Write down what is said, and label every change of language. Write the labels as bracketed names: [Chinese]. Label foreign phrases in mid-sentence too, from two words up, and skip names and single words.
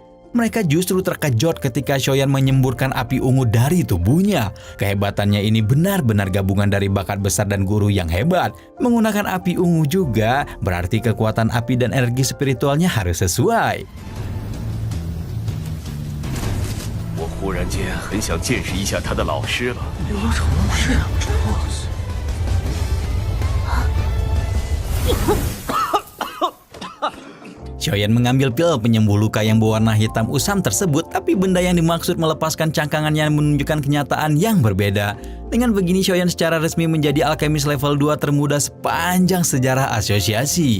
[Indonesian] Mereka justru terkejut ketika Xiaoyan menyemburkan api ungu dari tubuhnya. Kehebatannya ini benar-benar gabungan dari bakat besar dan guru yang hebat. Menggunakan api ungu juga berarti kekuatan api dan energi spiritualnya harus sesuai. [Chinese] 忽然间很想见识一下他的老师了。流程是啊， [Indonesian] Xiaoyan mengambil pil penyembuh luka yang berwarna hitam usam tersebut, tapi benda yang dimaksud melepaskan cangkangannya menunjukkan kenyataan yang berbeda. Dengan begini, Xiaoyan secara resmi menjadi alkemis level 2 termuda sepanjang sejarah asosiasi.